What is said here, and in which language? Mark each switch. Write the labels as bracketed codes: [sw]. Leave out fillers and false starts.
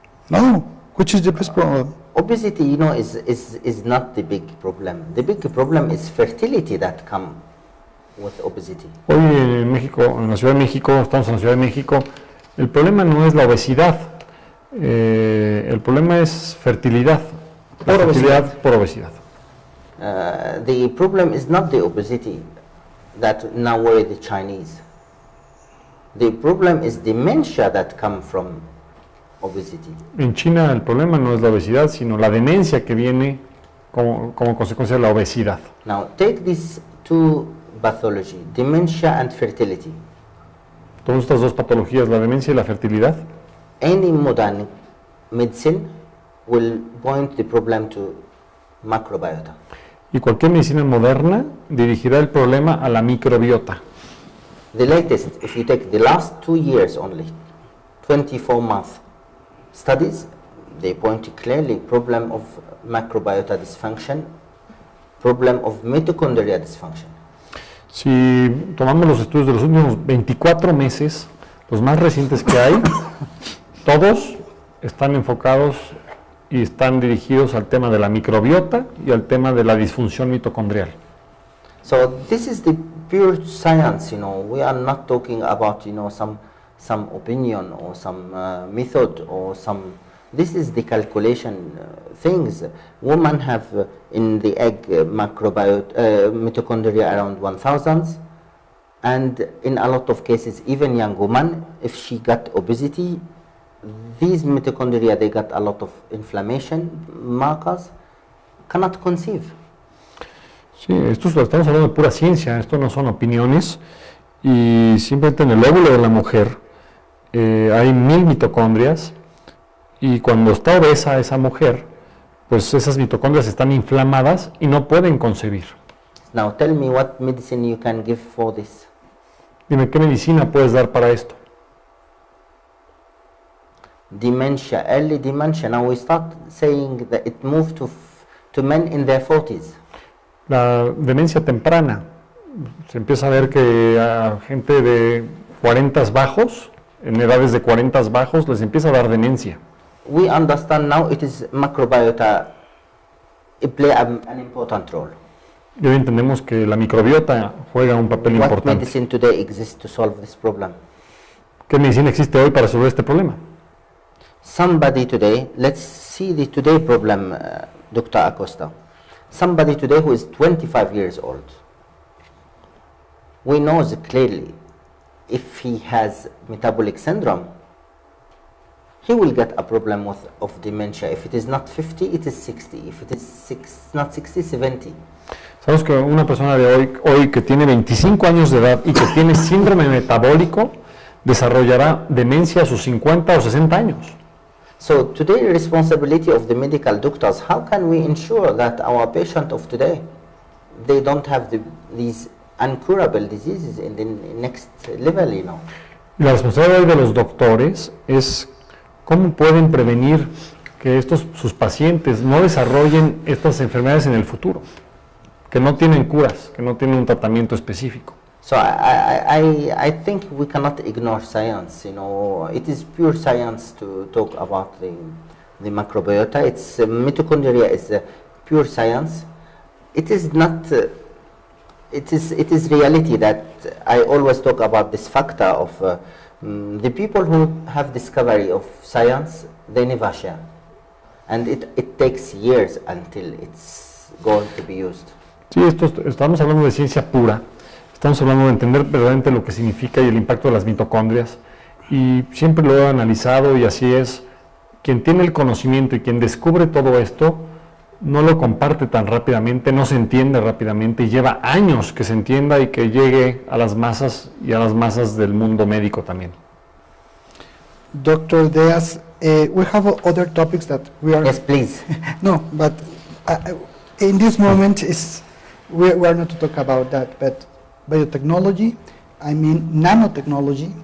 [en] No, which is the best problem? Obesity, is not the big problem. The big problem is fertility that come with obesity. [es] Hoy en México, en la Ciudad de México, estamos en la Ciudad de México, el problema no es la obesidad, el problema es fertilidad, la Por fertilidad obesidad. por obesidad. [en] The problem is not the obesity that now worry the Chinese. The problem is dementia that come from obesity. [es] En China el problema no es la obesidad, sino la demencia que viene como consecuencia de la obesidad. [en] Now take these two pathology, dementia and fertility. [es] Todas estas dos patologías, la demencia y la fertilidad, [en] Any modern medicine will point the problem to microbiota. [es] y cualquier medicina moderna dirigirá el problema a la microbiota. [en] The latest, if you take the last 2 years only, 24-month studies, they point clearly problem of microbiota dysfunction, problem of mitochondria dysfunction. [es] Si tomamos los estudios de los últimos 24 meses, los más recientes que hay, todos están enfocados y están dirigidos al tema de la microbiota y al tema de la disfunción mitocondrial. [en] So this is the pure science, we are not talking about, some opinion or some method or this is the calculation things. Women have in the egg mitochondria around 1,000, and in a lot of cases, even young woman, if she got obesity, these mitochondria, they got a lot of inflammation markers, cannot conceive. [es] Sí, esto estamos hablando de pura ciencia, esto no son opiniones, y simplemente en el óvulo de la mujer hay 1000 mitocondrias, y cuando está obesa esa mujer, pues esas mitocondrias están inflamadas y no pueden concebir. [en] Now tell me what medicine you can give for this. [es] Dime, ¿qué medicina puedes dar para esto? [en] Dementia, early dementia. Now we start saying that it moved to men in their 40s. [es] La demencia temprana, se empieza a ver que a gente de 40 bajos, en edades de 40 bajos, les empieza a dar demencia. [en] We understand now it is microbiota, it play an important role. [es] Y hoy entendemos que la microbiota juega un papel [en] What [es] importante. [en] medicine today exists to solve this problem? [es] ¿Qué medicina existe hoy para resolver este problema? [en] Somebody today, let's see the today problem, Dr. Acosta. Somebody today who is 25 years old, we know clearly if he has metabolic syndrome, he will get a problem of dementia. If it is not 50, it is 60. If it is not 60, 70. Sabemos que una persona de hoy que tiene 25 años de edad y que tiene síndrome metabólico desarrollará demencia a sus 50 o 60 años. So today, the responsibility of the medical doctors, how can we ensure that our patient of today, they don't have these incurable diseases in the next level, you know? La responsabilidad de los doctores es cómo pueden prevenir que sus pacientes no desarrollen estas enfermedades en el futuro, que no tienen curas, que no tienen un tratamiento específico. So I think we cannot ignore science. You know, it is pure science to talk about the microbiota. It's mitochondria is pure science. It is not. It is reality that I always talk about this factor of the people who have discovery of science, they never share, and it takes years until it's going to be used. [es] Sí, estamos hablando de ciencia pura. Estamos hablando de entender verdaderamente lo que significa y el impacto de las mitocondrias, y siempre lo he analizado y así es. Quien tiene el conocimiento y quien descubre todo esto no lo comparte tan rápidamente, no se entiende rápidamente y lleva años que se entienda y que llegue a las masas y a las masas del mundo médico también. [en] Dr. Diaz, we have other topics that we are... Yes, please. No, but in this moment we are not to talk about that, but biotechnology, I mean nanotechnology,